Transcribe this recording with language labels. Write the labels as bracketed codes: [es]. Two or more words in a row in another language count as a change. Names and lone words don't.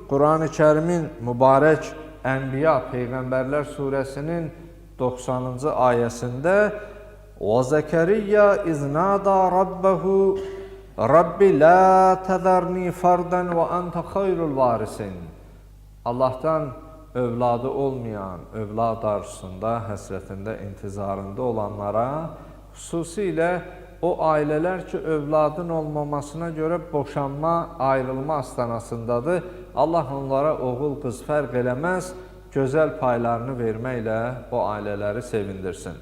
[az] Qur'an-ı Kərimin mübarək Ənbiya Peyğəmbərlər surəsinin 90-cı ayəsində [ar] وَزَكَرِيَّا إِذْ نَادَى رَبَّهُ رَبِّ لَا تَذَرْنِي فَرْدًا وَأَنْتَ خَيْرُ الْوَارِثِينَ [az] Allahdan övladı olmayan, övlad arzusunda, həsrətində, intizarında olanlara, xüsusilə o ailələr ki, övladın olmamasına görə boşanma, ayrılma astanasındadır, Allah onlara oğul, qız fərq eləməz, gözəl paylarını verməklə o ailələri sevindirsin.